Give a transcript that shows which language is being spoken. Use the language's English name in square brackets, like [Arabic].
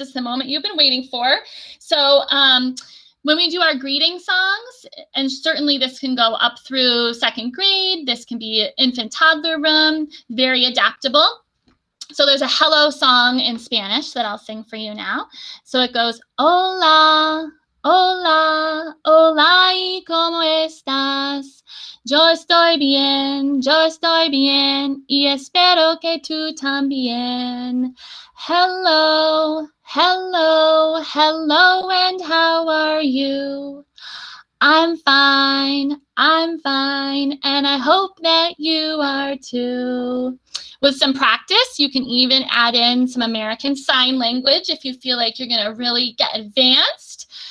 [English] It's the moment you've been waiting for. So when we do our greeting songs, and certainly this can go up through 2nd grade, this can be infant toddler room, very adaptable. So there's a hello song in Spanish that I'll sing for you now. So it goes, [Spanish] hola, hola, hola, ¿y cómo estás? Yo estoy bien, y espero que tú también. [English] Hello, hello, hello, and how are you? I'm fine, and I hope that you are too. With some practice, you can even add in some American Sign Language if you feel like you're going to really get advanced.